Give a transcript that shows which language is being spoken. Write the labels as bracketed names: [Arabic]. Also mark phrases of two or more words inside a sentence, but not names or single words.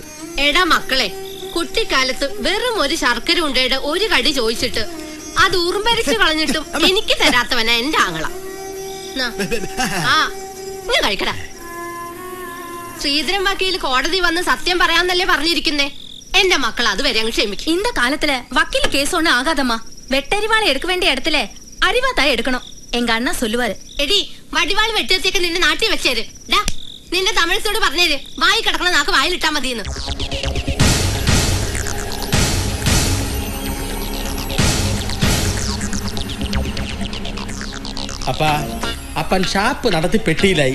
[Malayalam] എടാ മക്കളെ, കുട്ടിക്കാലത്ത് വെറും ഒരു ശർക്കര ഉണ്ടയുടെ ഒരു കടി ചോദിച്ചിട്ട് അത് ഉറുമ്പരിച്ചു കളഞ്ഞിട്ടും എനിക്ക് തരാത്തവനാ എന്റെ ആങ്ങള. ആ ഞാൻ കഴിക്കടാ. ശ്രീധരൻ വക്കീൽ കോടതി വന്ന് സത്യം പറയാന്നല്ലേ പറഞ്ഞിരിക്കുന്നേ. എന്റെ മക്കൾ അതുവരെ അങ്ങ് ക്ഷമിക്കും. [Tamil] இந்த காலத்துல வக்கீல் கேஸ் ஒண்ணு ஆகாதம்மா. வெட்டறிவாளை எடுக்க வேண்டிய இடத்துல அறிவாத்தாய் எடுக்கணும். எங்க அண்ணா சொல்லுவாரு. [Malayalam] എടി വടിവാള് വെട്ടിയത്തേക്ക് നിന്റെ നാട്ടിൽ വെച്ചേര്. ഡാ നിന്റെ തമിഴത്തോട് പറഞ്ഞേര് വായി കിടക്കണ നാക്ക് വായിലിട്ടാ മതിയെന്ന്. അപ്പൻ ഷാപ്പ് നടത്തി പെട്ടിയിലായി.